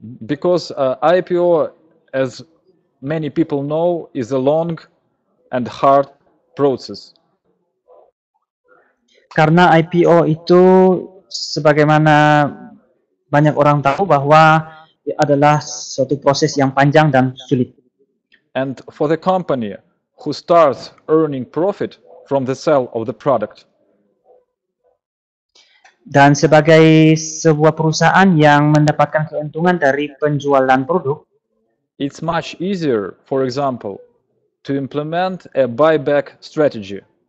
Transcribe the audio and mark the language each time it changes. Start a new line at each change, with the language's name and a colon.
English: Because IPO, as many people know, is a long and hard process.
Indonesian: Karena IPO itu sebagaimana banyak orang tahu bahwa adalah suatu proses yang panjang dan sulit.
English: And for the company who starts earning profit from the sale of the product.
Indonesian: Dan sebagai sebuah perusahaan yang mendapatkan keuntungan dari penjualan produk,
English: it's much easier, for example, to implement a buyback strategy.